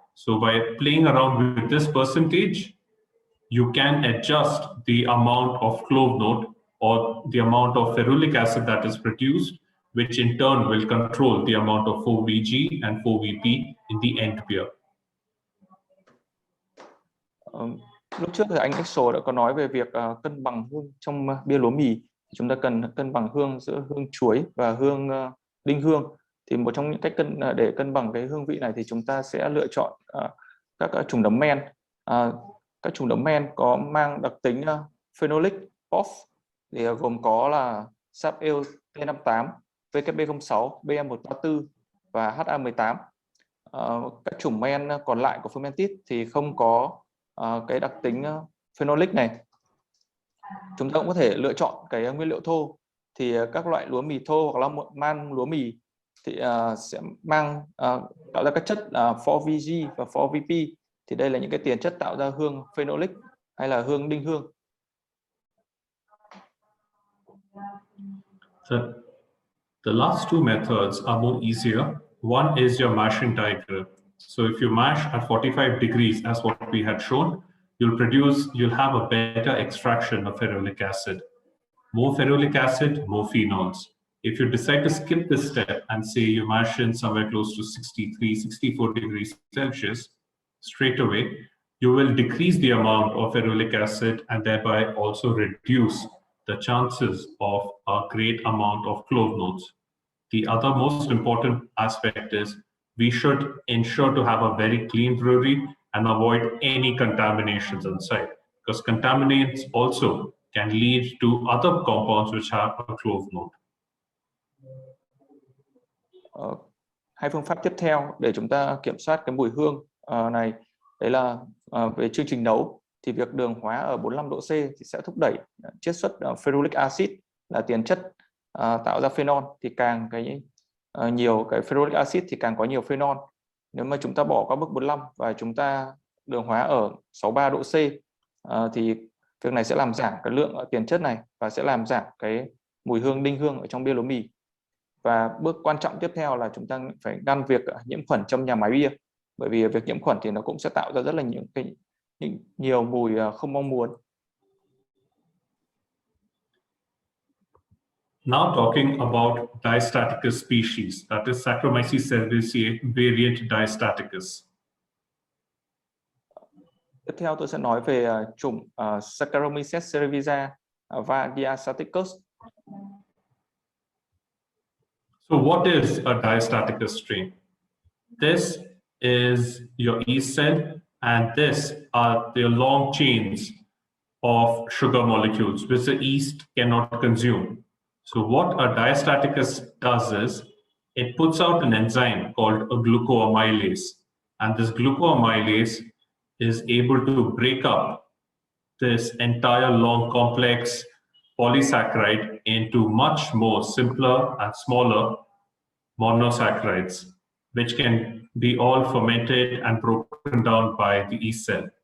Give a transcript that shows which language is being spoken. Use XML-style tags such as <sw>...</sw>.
<en>So by playing around with this percentage, you can adjust the amount of clove note or the amount of ferulic acid that is produced, which in turn will control the amount of 4VG and 4VP in the end beer.</en> <vi>Lúc trước thì anh Axel đã có nói về việc cân bằng hương trong bia lúa mì. Chúng ta cần cân bằng hương giữa hương chuối và hương đinh hương. Thì một trong những cách để cân bằng cái hương vị này thì chúng ta sẽ lựa chọn các chủng nấm men. Các chủng nấm men có mang đặc tính phenolic POF thì gồm có là SAF Ale T58, WB06, BM134 và HA18. các chủng men còn lại của Fermentis thì không có cái đặc tính phenolic này. Chúng ta cũng có thể lựa chọn cái nguyên liệu thô, thì các loại lúa mì thô hoặc là man lúa mì thì sẽ mang tạo ra các chất 4VG và 4VP, thì đây là những cái tiền chất tạo ra hương phenolic hay là hương đinh hương.</vi> <en>The last two methods are more easier. One is your mashing diagram. So if you mash at 45 degrees, as what we had shown, you'll have a better extraction of ferulic acid. More ferulic acid, more phenols. If you decide to skip this step and say you mash in somewhere close to 63, 64 degrees Celsius, straight away, you will decrease the amount of ferulic acid and thereby also reduce the chances of a great amount of clove notes. The other most important aspect is we should ensure to have a very clean brewery and avoid any contaminations inside, because contaminants also can lead to other compounds which have a clove note.</en> <vi>Hai phương pháp tiếp theo để chúng ta kiểm soát cái mùi hương này, đấy là về chương trình nấu, thì việc đường hóa ở 45 độ C thì sẽ thúc đẩy chiết xuất ferulic acid là tiền chất tạo ra phenol, thì càng nhiều cái ferulic acid thì càng có nhiều phenol. Nếu mà chúng ta bỏ qua mức 45 và chúng ta đường hóa ở 63 độ C thì việc này sẽ làm giảm cái lượng tiền chất này và sẽ làm giảm cái mùi hương đinh hương ở trong bia lúa mì. Và bước quan trọng tiếp theo là chúng ta phải ngăn việc nhiễm khuẩn trong nhà máy bia, bởi vì việc nhiễm khuẩn thì nó cũng sẽ tạo ra rất là nhiều mùi không mong muốn.</vi> <en>Now talking about Diastaticus species, that is Saccharomyces cerevisiae variant Diastaticus.</en> <vi>Tiếp theo tôi sẽ nói về chủng Saccharomyces cerevisiae và Diastaticus.</vi> <en>So what is a Diastaticus strain? This is your yeast cell, and this are the long chains of sugar molecules which the yeast cannot consume. So what a Diastaticus does is it puts out an enzyme called a glucoamylase, and this glucoamylase is able to break up this entire long complex polysaccharide into much more simpler and smaller monosaccharides, which can be all fermented and broken down by the yeast cell.</en>